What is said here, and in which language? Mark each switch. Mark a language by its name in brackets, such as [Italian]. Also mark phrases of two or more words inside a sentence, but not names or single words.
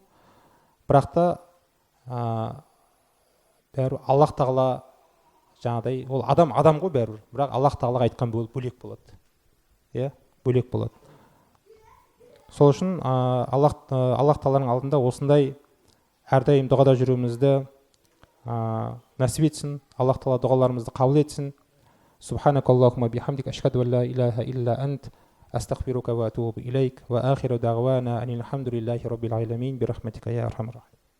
[Kazakh] Бірақ та Аллах тағала жаңағыдай ол адам ғой бәрібір, бірақ Аллах тағалаға айтқан бөлек болады. Иә, бөлек болады. Сол үшін Аллах тағаланың алдында осындай әрдайым дұғада жүруімізді нәсіп етсін. Аллах тағала дұғаларымызды қабыл етсін. [Arabic] سبحانك اللهم بحمدك أشهد أن لا إله إلا أنت أستغفرك وأتوب إليك وآخر دعوانا أن الحمد لله رب العالمين برحمتك يا أرحم الراحمين.